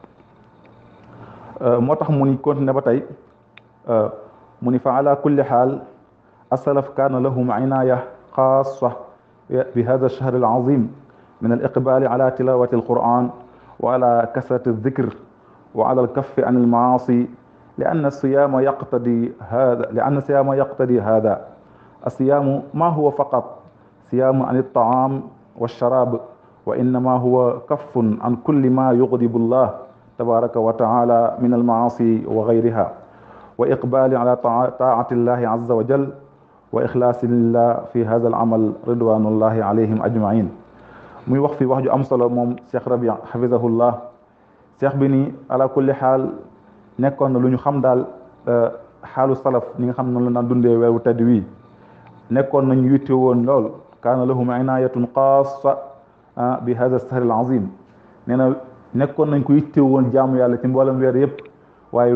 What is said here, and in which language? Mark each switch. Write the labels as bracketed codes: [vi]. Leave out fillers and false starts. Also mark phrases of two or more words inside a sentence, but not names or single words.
[wo] moo tax mu ni continué ba tey mu ni [ar] فعلى كل حال السلف كان لهم عناية خاصة بهذا الشهر العظيم من الإقبال على تلاوة القرآن وعلى كثرة الذكر وعلى الكف عن المعاصي لأن الصيام يقتضي هذا الصيام ما هو فقط صيام عن الطعام والشراب وإنما هو كف عن كل ما يغضب الله تبارك وتعالى من المعاصي وغيرها وإقبال على طاعة الله عز وجل وإخلاص لله في هذا العمل رضوان الله عليهم أجمعين [wo] muy wax fi wax ju am solo moom Cheikh Rabi xafizahullah Cheikh bi ni [ar] على كل حال [wo] nekkoon na lu ñu xam daal xaalu salaf ñi nga xam noonu la daan dundee weeru tedd wii nekkoon nañu yitte woon lool [ar] كان لهم عناية خاصة بهذا الشهر العظيم [wo] nee na nekkoon nañ ko yitte woon jaamu yàlla ci mboolem weer yëpp waaye